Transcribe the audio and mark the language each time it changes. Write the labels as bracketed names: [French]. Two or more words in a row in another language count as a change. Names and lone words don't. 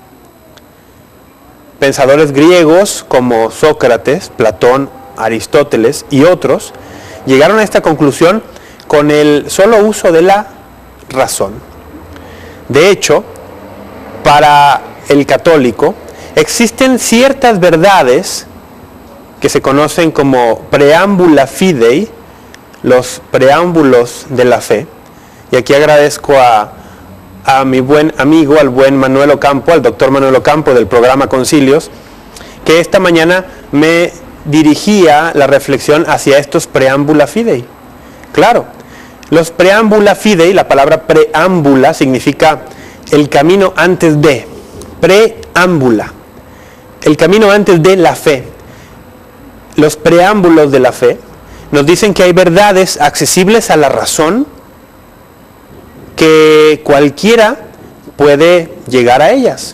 [Spanish] Pensadores griegos como Sócrates, Platón, Aristóteles y otros llegaron a esta conclusión con el solo uso de la razón. De hecho, para el católico existen ciertas verdades que se conocen como [Latin] preámbula fidei, [Spanish] los preámbulos de la fe. Y aquí agradezco a mi buen amigo, al buen Manuel Ocampo, al doctor Manuel Ocampo del programa Concilios, que esta mañana me dirigía la reflexión hacia estos [Latin] preámbula fidei. [Spanish] Claro, los [Latin] preámbula fidei, [Spanish] la palabra preámbula significa el camino antes de, preámbula, el camino antes de la fe. Los preámbulos de la fe nos dicen que hay verdades accesibles a la razón, que cualquiera puede llegar a ellas.